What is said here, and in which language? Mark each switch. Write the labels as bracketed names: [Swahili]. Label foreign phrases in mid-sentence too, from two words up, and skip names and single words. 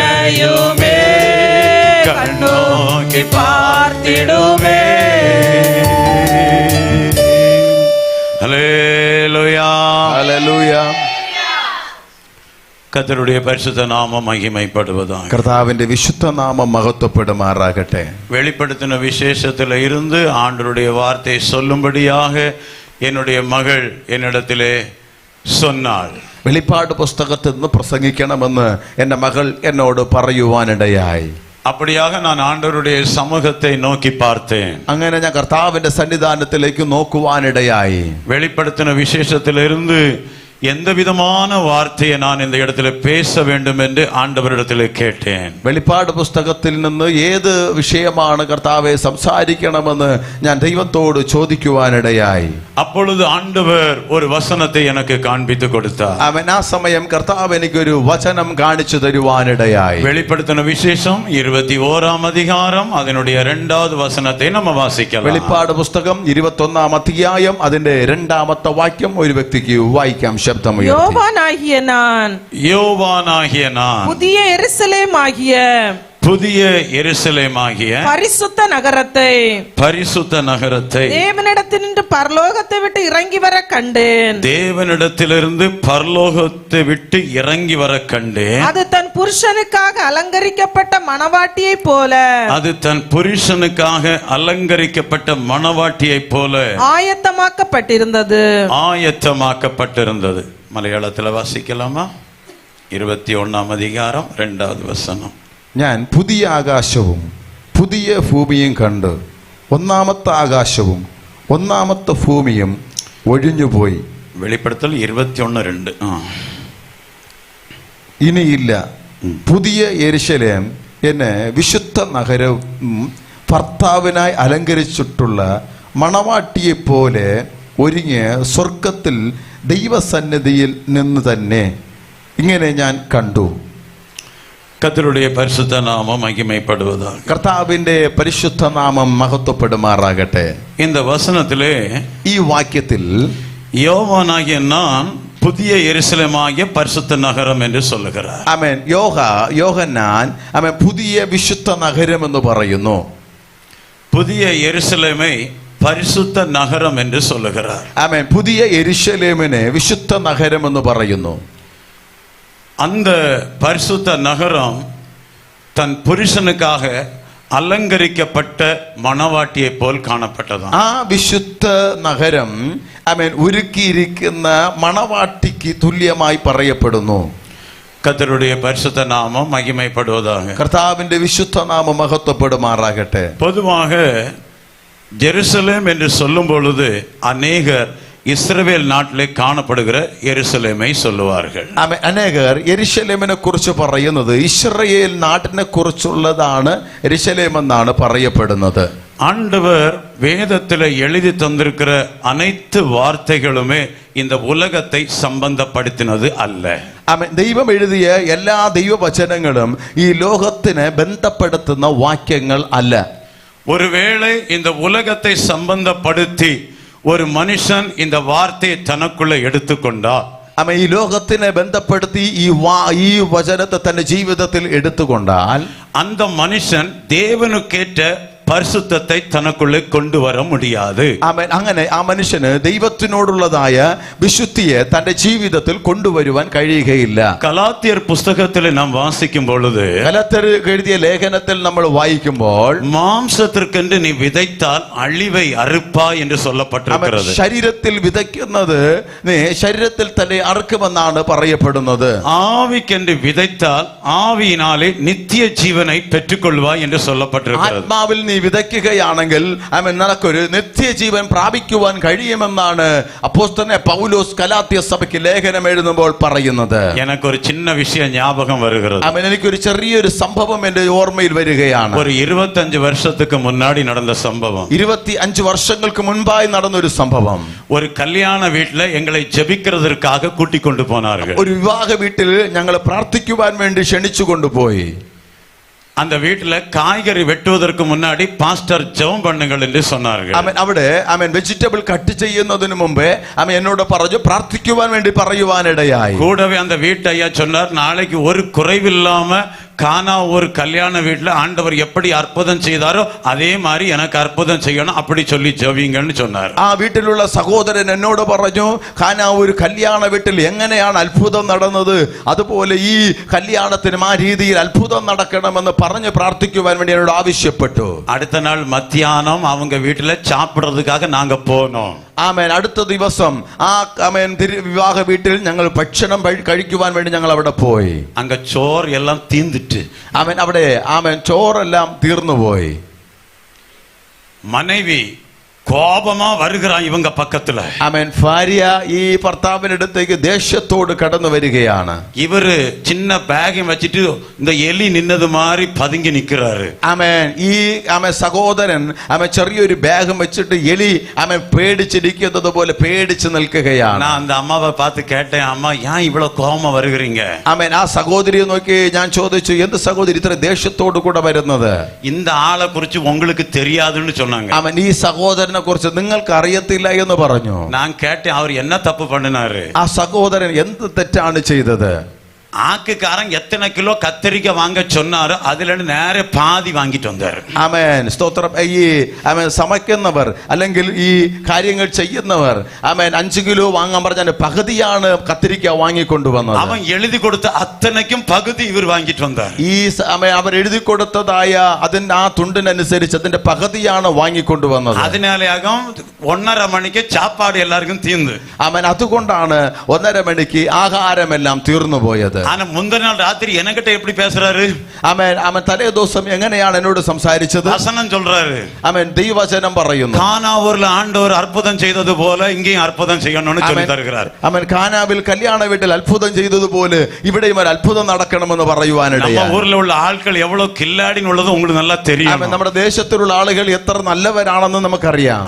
[Tamil] அதையுமே கண்ணோக்கி பார்த்திடுமே. ஹல்லேலூயா. [Malayalam] ഹല്ലേലൂയ. [Tamil] கர்த்தருடைய பரிசுத்த நாமம் மகிமைப்படுவதாக. [Malayalam] കർത്താവിന്റെ വിശുദ്ധ നാമം മഹത്വപ്പെടുമാറാകട്ടെ. [Tamil] வெளிப்படுத்தின விசேஷத்தில் இருந்து ஆண்டவருடைய வார்த்தை சொல்லும்படியாக என்னுடைய மகள் என்னிடத்திலே சொன்னாள். [Malayalam] വെളിപ്പാട് പുസ്തകത്തിൽ നിന്ന് പ്രസംഗിക്കണമെന്ന് എൻ്റെ മകൾ എന്നോട് പറയുവാനിടയായി. [Tamil] அப்படியாக நான் ஆண்டவருடைய சமூகத்தை நோக்கி பார்த்தேன். [Malayalam] അങ്ങനെ ഞാൻ കർത്താവിന്റെ സന്നിധാനത്തിലേക്ക് നോക്കുവാനിടയായി. [Tamil] வெளிப்படுத்தின விசேஷத்திலிருந்து எந்த விதமான வார்த்தையை நான் இந்த இடத்துல பேச வேண்டும் என்று ஆண்டவரிடத்தில் கேட்டேன். [Malayalam] വെളിപ്പാട് പുസ്തകത്തിൽ നിന്ന് ഏത് വിഷയമാണ് കർത്താവെ സംസാരിക്കണമെന്ന് ഞാൻ ദൈവത്തോട് ചോദിക്കുവാനിടയായി. [Tamil] அப்பொழுது ஆண்டவர் ஒரு வசனத்தை எனக்கு காண்பித்து கொடுத்தார். [Malayalam] അവൻ ആ സമയം കർത്താവ് എനിക്കൊരു വചനം കാണിച്ചു തരുവാനിടയായി. [Tamil] வெளிப்படுத்தின விசேஷம் 21ஆம் அதிகாரம் அதனுடைய 2வது வசனத்தை நம்ம வாசிக்கலாம். [Malayalam] വെളിപ്പാട് പുസ്തകം 21ആം അധ്യായം അതിന്റെ 2ാമത്തെ വാക്യം ഒരു വ്യക്തിക്ക് വായിക്കാം. ശബ്ദമുയർത്തി. [Tamil] யோவானாகிய நான் புதிய எருசலேமாகிய பரிசுத்த நகரத்தை தேவனிடத்திலிருந்து பரலோகத்தை விட்டு இறங்கி வர கண்டேன். தேவனிடத்திலிருந்து பரலோகத்தை விட்டு இறங்கி வர கண்டேன். அது தன் புருஷனுக்காக அலங்கரிக்கப்பட்ட மணவாட்டியை போல ஆயத்தமாக்கப்பட்டிருந்தது. மலையாளத்தில் வாசிக்கலாமா? 21ஆம் அதிகாரம் 2வது வசனம். [Malayalam] ഞാൻ പുതിയ ആകാശവും പുതിയ ഭൂമിയും കണ്ട് ഒന്നാമത്തെ ആകാശവും ഒന്നാമത്തെ ഭൂമിയും ഒഴിഞ്ഞുപോയി. വെളിപ്പെടുത്തൽ 21:2. ഇനിയില്ല. പുതിയ യെരുശലേം എന്നെ വിശുദ്ധ നഗരവും ഭർത്താവിനായി അലങ്കരിച്ചിട്ടുള്ള മണവാട്ടിയെ പോലെ ഒരുങ്ങിയ സ്വർഗത്തിൽ ദൈവസന്നിധിയിൽ നിന്ന് തന്നെ ഇങ്ങനെ ഞാൻ കണ്ടു. [Tamil] கர்த்தருடைய பரிசுத்த நாமம் மகிமைப்படுவதாக. [Malayalam] കർത്താവിന്റെ പരിശുദ്ധ നാമം മഹത്വപ്പെടുമാറാകട്ടെ. [Tamil] இந்த வசனத்திலே [Malayalam] ഈ വാക്യത്തിൽ [Tamil] யோவானாகிய நான் புதிய எருசலேமாகிய பரிசுத்த நகரம் என்று சொல்லுகிறார். [Malayalam] ആമേൻ. യോഹന്നാൻ ആമേൻ പുതിയ വിശുദ്ധ നഗരം എന്ന് പറയുന്നു. [Tamil] புதிய எருசலேமை பரிசுத்த நகரம் என்று சொல்லுகிறார். [Malayalam] ആമേൻ. പുതിയ യെരുശലേമിനെ വിശുദ്ധ നഗരം എന്ന് പറയുന്നു. [Tamil] அந்த பரிசுத்த நகரம் தன் புருஷனுக்காக அலங்கரிக்கப்பட்ட மணவாட்டியை போல் காணப்பட்டதாம். [Malayalam] ആ വിശുദ്ധ നഗരം ആമേൻ ഒരുക്കിയിരിക്കുന്ന മണവാട്ടിക്ക് തുല്യമായി പറയപ്പെടുന്നു. [Tamil] கர்த்தருடைய பரிசுத்த நாமம் மகிமைப்படுவதாக. [Malayalam] കർത്താവിന്റെ വിശുദ്ധ നാമം മഹത്വപ്പെടുമാറാകട്ടെ. [Tamil] பொதுவாக ஜெருசலேம் என்று சொல்லும் பொழுது அநேகர் இஸ்ரவேல் நாட்டிலே காணப்படுகிற எருசலேமை சொல்லுவார்கள். [Malayalam] അനേകർ യെരുശലേമിനെ കുറിച്ച് പറയുന്നത് ഇസ്രായേൽ നാട്ടിനെ കുറിച്ചുള്ളതാണ് യെരുശലേം എന്നാണ് പറയപ്പെടുന്നത്. [Tamil] ஆண்டவர் வேதத்தில் எழுதி தந்திருக்கிற அனைத்து வார்த்தைகளுமே இந்த உலகத்தை சம்பந்தப்படுத்தினது அல்ல. [Malayalam] ദൈവം എഴുതിയ എല്ലാ ദൈവവചനങ്ങളും ഈ ലോകത്തിനെ ബന്ധപ്പെടുത്തുന്ന വാക്യങ്ങൾ അല്ല. [Tamil] ஒருவேளை இந்த உலகத்தை சம்பந்தப்படுத்தி ஒரு மனுஷன் இந்த வார்த்தையை தனக்குள்ள எடுத்துக்கொண்டால், [Malayalam] ഈ ലോകത്തിനെ ബന്ധപ്പെടുത്തി ഈ വചനത്തെ തന്റെ ജീവിതത്തിൽ എടുത്തുകൊണ്ടാൽ [Tamil] அந்த மனுஷன் தேவனுக்கேற்ற பரிசுத்தத்தை தனக்குள்ளே கொண்டு வர முடியாது. [Malayalam] അങ്ങനെ ആ മനുഷ്യന് ദൈവത്തിനോടുള്ളതായ വിശുദ്ധിയെ തന്റെ ജീവിതത്തിൽ കൊണ്ടുവരുവാൻ കഴിയുകയില്ല. [Tamil] கலாத்தியர் புஸ்தகத்தில் நாம் வாசிக்கும் பொழுது, [Malayalam] ഗലാത്യർ എഴുതിയ ലേഖനത്തിൽ നമ്മൾ വായിക്കുമ്പോൾ [Tamil] மாம்சத்திற்கென்று நீ விதைத்தால் அழிவை அறுப்பாய் என்று சொல்லப்பட்டிருக்கிறது. [Malayalam] ശരീരത്തിൽ വിതയ്ക്കുന്നത് നീ ശരീരത്തിൽ തന്നെ അറുക്കുമെന്നാണ് പറയപ്പെടുന്നത്. [Tamil] ஆவிக்கென்று விதைத்தால் ஆவியினாலே நித்திய ஜீவனை பெற்றுக்கொள்வாய் என்று சொல்லப்பட்டிருக்கிறது. [Malayalam] ആത്മാവിൽ നീ വിതയ്ക്കുകയാണെങ്കിൽ നിനക്കൊരു നിത്യജീവൻ പ്രാപിക്കുവാൻ കഴിയുമെന്നാണ് അപ്പോസ്തലൻ പൗലോസ് ഗലാത്യ സഭയ്ക്ക് ലേഖനം എഴുതുമ്പോൾ പറയുന്നത്. [Tamil] எனக்கு ஒரு சின்ன விஷயம் ஞாபகம் வருகிறது. [Malayalam] എനിക്കൊരു ചെറിയൊരു സംഭവം എന്റെ ഓർമ്മയിൽ വരികയാണ്. [Tamil] ஒரு 25 வருஷத்துக்கு முன்னாடி நடந்த சம்பவம். [Malayalam] 25 വർഷങ്ങൾക്ക് മുൻപായി നടന്നൊരു സംഭവം. [Tamil] ஒரு கல்யாண வீட்டுல எங்களை ஜெபிக்கிறதற்காக கூட்டிக் கொண்டு போனார்கள். [Malayalam] ഒരു വിവാഹ വീട്ടിൽ ഞങ്ങൾ പ്രാർത്ഥിക്കുവാൻ വേണ്ടി ക്ഷണിച്ചു കൊണ്ടുപോയി. [Tamil] அந்த வீட்டுல காய்கறி வெட்டுவதற்கு முன்னாடி பாஸ்டர் ஜெபம் பண்ணுங்கள் என்று சொன்னார்கள். [Malayalam] അവിടെ [English] vegetable cut [Malayalam] ചെയ്യുന്നതിന് മുമ്പേ എന്നോട് പറഞ്ഞു പ്രാർത്ഥിക്കുവാൻ വേണ്ടി പറയുവാനിടയായി. [Tamil] கூடவே அந்த வீட்டையா சொன்னார், நாளைக்கு ஒரு குறைவில்லாம கானா ஒரு கல்யாண வீட்டுல ஆண்டவர் எப்படி அற்புதம் செய்தாரோ அதே மாதிரி எனக்கு அற்புதம் செய்யணும் அப்படி சொல்லி ஜெபிங்கன்னு சொன்னார். [Malayalam] ആ വീട്ടിലുള്ള സഹോദരൻ എന്നോട് പറഞ്ഞു, കാനാ ഒരു കല്യാണ വീട്ടിൽ എങ്ങനെയാണ് അത്ഭുതം നടന്നത്, അതുപോലെ ഈ കല്യാണത്തിനും ആ രീതിയിൽ അത്ഭുതം നടക്കണമെന്ന് പറഞ്ഞ് പ്രാർത്ഥിക്കുവാൻ വേണ്ടി എന്നോട് ആവശ്യപ്പെട്ടു. [Tamil] அடுத்த நாள் மத்தியானம் அவங்க வீட்டுல சாப்பிடுறதுக்காக நாங்க போனோம். [Malayalam] ആമേൻ. അടുത്ത ദിവസം ആ ആമേൻ വിവാഹ വീട്ടിൽ ഞങ്ങൾ ഭക്ഷണം കഴിക്കുവാൻ വേണ്ടി ഞങ്ങൾ അവിടെ പോയി. [Tamil] அங்க சோறு எல்லாம் தீந்துட்டு [Malayalam] ആമേൻ. അവിടെ ആമേൻ ചോറെല്ലാം തീർന്നുപോയി. [Tamil] மனைவி கோபமா வருகிறான் இவங்க பக்கத்துல. [Malayalam] ആമേൻ. ഭാര്യ ഈ ഭർത്താവിനടുത്തേക്ക് ദേഷ്യത്തോട് കടന്നു വരികയാണ്. [Tamil] இவரு சின்ன பேகையும் வச்சுட்டு இந்த எலி நின்னது மாதிரி பதுங்கி நிக்கிறாரு. [Malayalam] ആമേൻ. ഈ ആമേൻ സഹോദരൻ ആമേൻ ചെറിയൊരു ബാഗും വെച്ചിട്ട് എലി ആമേൻ പേടിച്ചിരിക്കുന്നത് പോലെ പേടിച്ച് നിൽക്കുകയാണ്. [Tamil] நான் அந்த அம்மாவை பார்த்து கேட்டேன், அம்மா ஏன் இவ்வளவு கோபமா வருகிறீங்க? [Malayalam] ആമേൻ. ആ സഹോദരിയെ നോക്കി ഞാൻ ചോദിച്ചു, എന്ത് സഹോദരി ഇത്ര ദേഷ്യത്തോട് കൂടെ വരുന്നത്? [Tamil] இந்த ആളെ குறிச்சு உங்களுக்கு தெரியாதுன்னு சொன்னாங்க. [Malayalam] ആമേൻ. ഈ സഹോദരനെ കുറിച്ച് നിങ്ങൾക്ക് അറിയത്തില്ല എന്ന് പറഞ്ഞു. [Tamil] நான் கேட்டேன், அவர் என்ன தப்பு பண்ணினாரு? [Malayalam] ആ സഹോദരൻ എന്ത് തെറ്റാണ് ചെയ്തത്? [Tamil] ஆக்குக்காரன் எத்தனை கிலோ கத்தரிக்காய் வாங்க சொன்னாரோ அதுல நேர பாதி வாங்கிட்டு வந்தாரு. [Malayalam] ആമേൻ. സ്തോത്രം. ഈ ആമേൻ സமைക്കുന്നവർ അല്ലെങ്കിൽ ഈ കാര്യങ്ങൾ ചെയ്യുന്നവർ ആമേൻ 5 കിലോ വാങ്ങാൻ പറഞ്ഞാൽ പകുതിയാണ് കത്തിരിക്ക വാങ്ങിക്കൊണ്ടുവന്നത്. [Tamil] அவன் எழுதி கொடுத்த அத்தனைக்கும் பகுதி இவர் வாங்கிட்டு வந்தார். [Malayalam] ഈ ആമേൻ അവർ എഴുതി കൊടുത്തതായ അതിന്റെ ആ തുണ്ടിനനുസരിച്ച് അതിന്റെ പകുതിയാണ് വാങ്ങിക്കൊണ്ടുവന്നത്. അതിനാലാകും 1:30 മണിക്ക് [Tamil] சாப்பாடு எல்லாருக்கும் தீர்ந்து. [Malayalam] ആമേൻ. അതുകൊണ്ടാണ് 1:30 മണിക്ക് ആഹാരമെല്ലാം തീർന്നുപോയത്. [Tamil] ஆனா முந்தின நாள் ராத்திரி என்கிட்ட எப்படி பேசுறாரு? [Malayalam] ആമേൻ. ആമേൻ. തലേ ദിവസം എങ്ങനെയാണ് എന്നോട് സംസാരിച്ചത്? [Tamil] வசனம் சொல்றாரு. [Malayalam] ആമേൻ. ദൈവവചനം പറയുന്നു, [Tamil] கானாவூர்ல ஆண்டவர் அற்புதம் செய்தது போல இங்கேயும் அற்புதம் செய்யணும்னு சொல்லி தருகிறார். [Malayalam] ആമേൻ. കാനാവിൽ കല്യാണ വീട്ടിൽ അത്ഭുതം ചെയ്തതുപോലെ ഇവിടെയും ഒരു അത്ഭുതം നടക്കണമെന്ന് പറയുവാനിടയായി. [Tamil] நம்ம ஊர்ல உள்ள ஆட்கள் எவ்வளவு கில்லாடின்னு உள்ளது உங்களுக்கு நல்லா தெரியும். [Malayalam] ആമേൻ. നമ്മുടെ ദേശത്തിലുള്ള ആളുകൾ എത്ര നല്ലവരാണെന്ന് നമുക്കറിയാം.